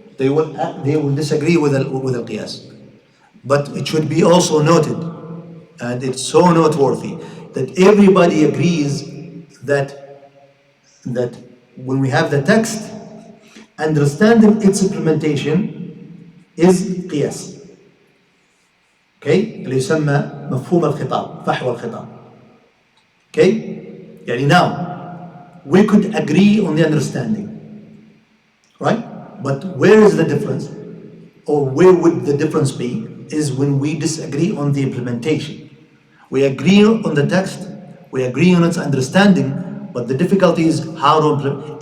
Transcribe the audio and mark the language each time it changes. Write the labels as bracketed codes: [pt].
[en] they will disagree with al-qiyas. But it should be also noted, and it's so noteworthy, that everybody agrees that when we have the text, understanding its implementation is قياس. [ar] Okay? اللي يسمى مفهوم الخطاب، فحوى الخطاب. [en] Okay? [ar] يعني [en] now, we could agree on the understanding, right? But where is the difference? Or where would the difference be? Is when we disagree on the implementation. We agree on the text, we agree on its understanding, but the difficulty is how to implement.